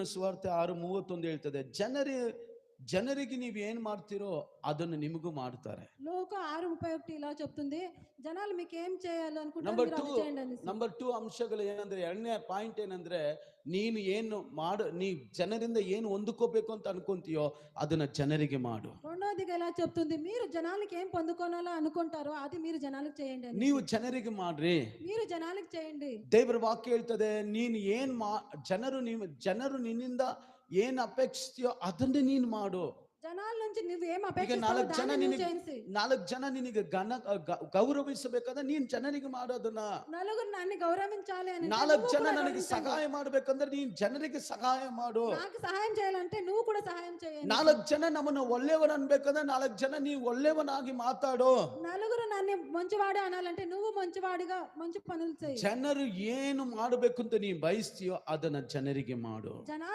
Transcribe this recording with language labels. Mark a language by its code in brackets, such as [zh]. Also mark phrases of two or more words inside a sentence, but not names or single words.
[kn] ಸುವಾರ್ತೆ 6:31 ಹೇಳ್ತದೆ, ಜನರಿಗೆ ನೀವು ಏನ್ ಮಾಡ್ತೀರೋ ಅದನ್ನು ನಿಮಗೂ ಮಾಡ್ತಾರೆ. [te] లోక 6:31 ఇలా చెప్తుంది, జనాలు మీకు ఏం చేయాలి అనుకుంటారో [kn] ನಂಬರ್ [te] మీరు [kn] ಟೂ [te] అది చేయండి అనేసి. [kn] ನಂಬರ್ 2 ಅಂಶಗಳು ಏನಂದ್ರೆ, ಎರಡನೇ ಪಾಯಿಂಟ್ ಏನಂದ್ರೆ, ನೀನು ಏನು ನೀ ಜನರಿಂದ ಏನು ಹೊಂದ್ಕೋಬೇಕು ಅಂತ ಅನ್ಕೊಂತೀಯೋ ಅದನ್ನ ಜನರಿಗೆ ಮಾಡು. [te] రెండోదిగా ఎలా చెప్తుంది, మీరు జనాలకి ఏం పొందుకోవాలో అనుకుంటారో అది మీరు జనాలకు చేయండి అని. [kn] ನೀವು ಜನರಿಗೆ ಮಾಡ್ರಿ. [te] మీరు జనాలకు చేయండి. [kn] ದೇವರ ವಾಕ್ಯ ಹೇಳ್ತದೆ, ನೀನು ಏನ್ ಜನರು ನಿನ್ನಿಂದ ಏನ್ ಅಪೇಕ್ಷಿಸ್ತೀಯೋ ಅದನ್ನೇ ನೀನು ಮಾಡು. [te] జనాల నుంచి నువ్వు ఏం [kn] ಈಗ [te] అపేక్షిస్తావో దాన్ని నువ్వు చేయండి. [kn] 4 ಜನ ನಿನಗೆ ಗೌರವಿಸಬೇಕಾದ್ರೆ ನೀನ್ ಜನರಿಗೆ ಮಾಡೋದನ್ನ. [te] నలుగురు నన్ను గౌరవించాలి అని [kn] 4 ಜನ ನನಗೆ ಸಹಾಯ ಮಾಡ್ಬೇಕಂದ್ರೆ ನೀನ್ ಜನರಿಗೆ ಸಹಾಯ ಮಾಡು. [te] నాకు సహాయం చేయాలంటే నువ్వు కూడా సహాయం చేయండి. [kn] 4 ಜನ ನಮ್ಮನ್ನ ಒಳ್ಳೆಯವನು ಅನ್ಬೇಕಂದ್ರೆ 4 ಜನ ನೀವು ಒಳ್ಳೆಯವನಾಗಿ ಮಾತಾಡು. [te] నలుగురు నన్ను మంచివాడు అనాలంటే నువ్వు మంచివాడిగా మంచి పనులు చేయి. [kn] ಜನರು ಏನು ಮಾಡಬೇಕು ಅಂತ ನೀನು ಬಯಸ್ತೀಯೋ ಅದನ್ನ ಜನರಿಗೆ ಮಾಡು. [te] జనాలు